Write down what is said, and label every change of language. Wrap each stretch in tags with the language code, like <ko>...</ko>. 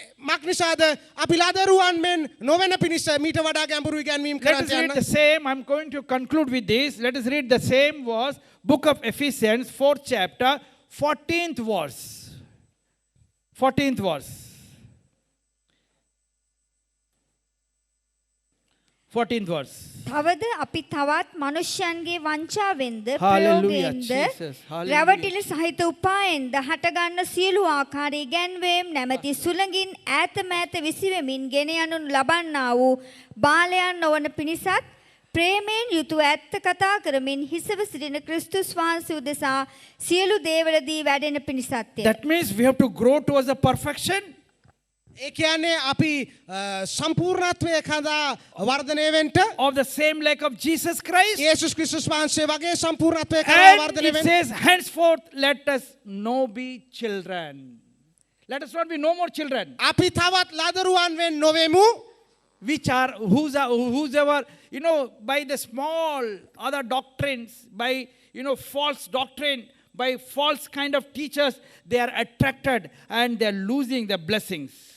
<si>මක් නිසාද අපි ලදරුවන් මෙන් නොවන පිණිස මීට වඩා ගැඹුරු ඉගැන්වීම්</si> <en>Let us</en> <si>කරන්නට</si> <en>read</en> <si>යන්න.</si> <en>the same. I'm going to conclude with this. Let us read the same verse, book of Ephesians, 4th chapter, 14th verse. 14th verse. 14th verse.</en> <si>තවද අපි තවත් මනුෂ්‍යයන්ගේ වංචාවෙන්ද</si> <en>Hallelujah,</en> <si>ප්‍රයෝගයෙන්ද</si> <en>Jesus. Hallelujah.</en> <si>රැවටිලි සහිත උපායෙන්ද හටගන්න සියලු ආකාරී ගැන්වීම් නැමැති සුළඟින් ඈත මෑත විසිවෙමින් ගෙන යනු ලබන්නා වූ බාලයන් නොවන පිණිසත් ප්‍රේමයෙන් යුතුව ඇත්ත කතා කරමින් හිසව සිටින ක්‍රිස්තුස් වහන්සේ උදෙසා සියලු දේවලදී වැඩෙන පිණිසත්ය.</si> <en>That means we have to grow towards the perfection.</en> <si>ඒ කියන්නේ අපි සම්පූර්ණත්වයේ කඳා වර්ධනය වෙන්න</si> <en>Of the same like of Jesus Christ.</en> <si>යේසුස් ක්‍රිස්තුස් වහන්සේ වගේ සම්පූර්ණත්වයේ කඳා</si> <en>And</en> <si>වර්ධනය</si> <en>it</en> <si>වෙන්න.</si> <en>says, henceforth, let us no be children. Let us not be no more children.</en> <si>අපි තවත් ලදරුවන් වෙන් නොවෙමු.</si> <en>Which are, whosoever, by the small other doctrines, by, false doctrine, by false kind of teachers, they are attracted and they are losing their blessings.</en>